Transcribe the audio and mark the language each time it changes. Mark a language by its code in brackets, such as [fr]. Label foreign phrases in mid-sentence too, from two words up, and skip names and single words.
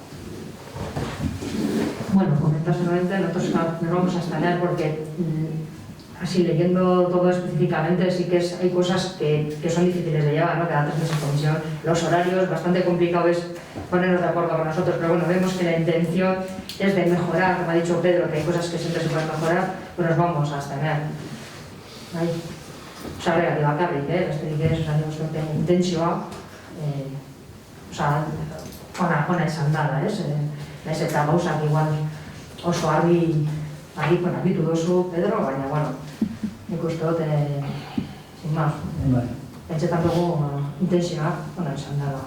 [es] Bueno, comentar solamente, nosotros nos vamos a extrañar porque así leyendo todo específicamente sí que hay cosas que son difíciles de llevar, ¿no? Cada 3 meses comisión, los horarios, bastante complicado es ponernos de acuerdo con nosotros, pero bueno, vemos que la intención es de mejorar, como ha dicho Pedro, que hay cosas que siempre se pueden mejorar, pues nos vamos a extrañar. [eu] Sarrera bakarrik, besterik ez, intentzioa, ona izan dala, naiz eta gauzak igual oso argi argitu duzu, Pedro, baina, bueno, nik uste dut, [es] sin más, [eu] pentsetan dugu intentzioa ona izan dala.